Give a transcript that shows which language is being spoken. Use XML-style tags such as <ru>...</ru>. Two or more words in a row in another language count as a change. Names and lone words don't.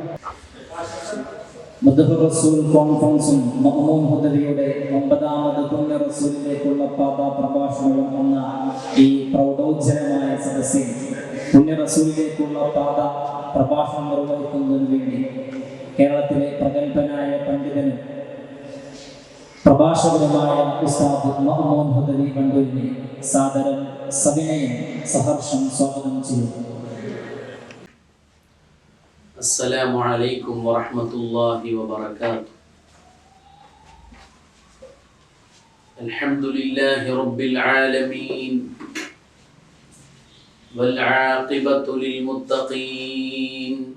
<ml>മദ്ഹബ് റസൂൽ കോൺഫറൻസും മഅ്മൂൻ ഹുദവിയുടെ 9ാമത് പുണ്യ റസൂലിലേക്കുള്ള പാത പ്രഭാഷണവും എന്ന ഈ പ്രൗഢോജ്ജലമായ സദസ്സിൽ പുണ്യ റസൂലിലേക്കുള്ള പാത പ്രഭാഷണം നിർവഹിക്കുന്നതിന് വേണ്ടി കേരളത്തിലെ പ്രഗത്ഭനായ പണ്ഡിതനും പ്രഭാഷകനുമായ ഉസ്താദ് മഅ്മൂൻ ഹുദവി വണ്ടൂരിനെ സാദരം സവിനയം സഹർഷം സ്വാഗതം ചെയ്യുന്നു.</ml> <ar>السلام عليكم ورحمة الله وبركاته. الحمد لله رب العالمين والعاقبة للمتقين.</ar>